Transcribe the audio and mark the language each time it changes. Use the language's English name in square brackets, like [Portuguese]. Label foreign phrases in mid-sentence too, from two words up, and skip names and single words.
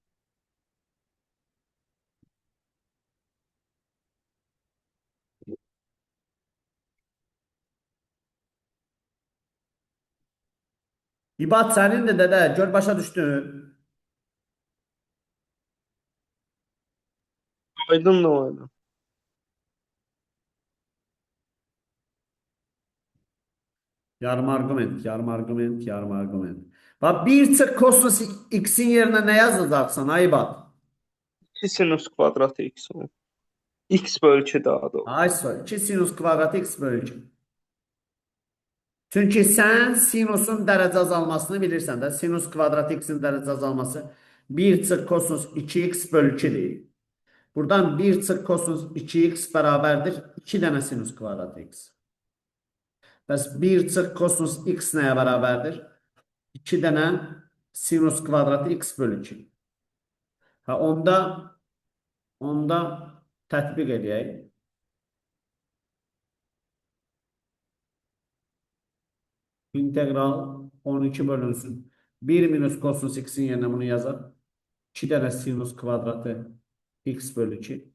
[Azerbaijani] İbad sənindir dədə. Gör başa düşdün. Aydın da oydu. Yarım argument, yarım argument, yarım argument. [Turkish] Bak bir çık kosinus x'in yerine ne yazacaksan Aybad? 2 sinüs kvadratı x olur. X bölü 2 daha doğru. Ay soru. 2 sinüs kvadratı x bölü 2. Çünkü sen sinusun derece azalmasını bilirsen de sinüs kvadratı x'in derece azalması 1 çık kosinus 2x bölü 2 değil. Buradan 1 çık kosinus 2x beraberdir 2 tane sinüs kvadratı x. [Azerbaijani] Bəs 1 çık kosinus x neye beraberdir? [Turkish] 2 tane sinüs kvadratı x bölü 2. [Azerbaijani] Ha onda tətbiq edək. İntegral 12 bölünsün. 1 minus kosinus x'in yerine bunu yazar. 2 tane sinüs kvadratı x bölü 2.